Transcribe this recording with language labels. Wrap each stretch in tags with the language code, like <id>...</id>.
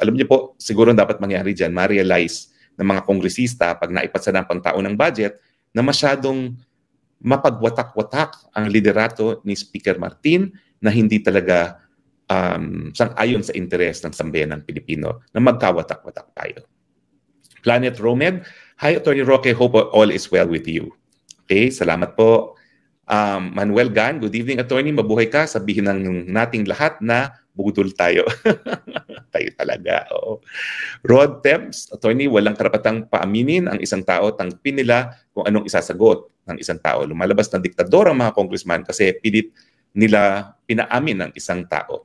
<tl>Alam niyo po, siguro dapat mangyari dyan, ma-realize ng mga kongresista pag naipasa na ang pangtao ng budget na masyadong mapagwatak-watak ang liderato ni Speaker Martin na hindi talaga sang-ayon sa interes ng sambayan ng Pilipino na magkawatak-watak tayo.</tl> <en>Planet Romed, hi Attorney Roque, hope all is well with you.</en> <tl>Okay, salamat po. Manuel Gan,</tl> <en>good evening Attorney,</en> <tl>mabuhay ka. Sabihin ng nating lahat na budol tayo. Tayo talaga. Oo. Rod Tebs, Attorney, walang karapatang paaminin ang isang tao, tanggapin nila kung anong isasagot ng isang tao. Lumalabas ng diktador ang mga congressman kasi pilit nila pinaamin ng isang tao.</tl>